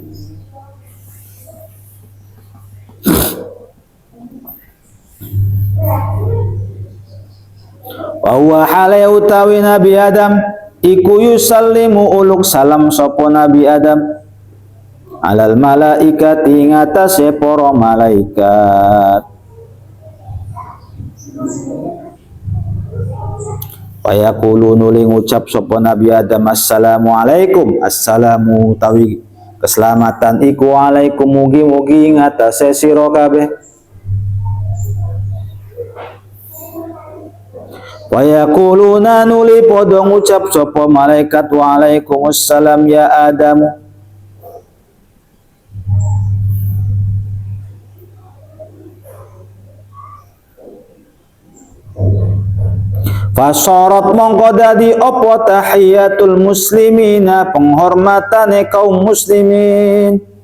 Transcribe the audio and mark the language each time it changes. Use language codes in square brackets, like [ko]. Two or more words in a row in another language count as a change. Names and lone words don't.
[ar] Wa huwa [jv] hale utawi Nabi Adam iku yusallimu uluk salam sapa Nabi Adam [ar] alal malaikati [jv] ngatasé para malaikat. [ar] Wa yaqulu [jv] nuli ngucap sapa Nabi Adam [ar] assalamu alaikum, [jv] assalamu tawi keselamatan iku alaikum mugi-mugi ngatasé sira kabeh. [ar] Wa yaquluna [jv] nuli padha ngucap sapa malaikat [ar] wa alaikumussalam ya Adam. [jv] Fasorot mongko dadi apa [ar] tahiyatul muslimina [jv] penghormatane kaum muslimin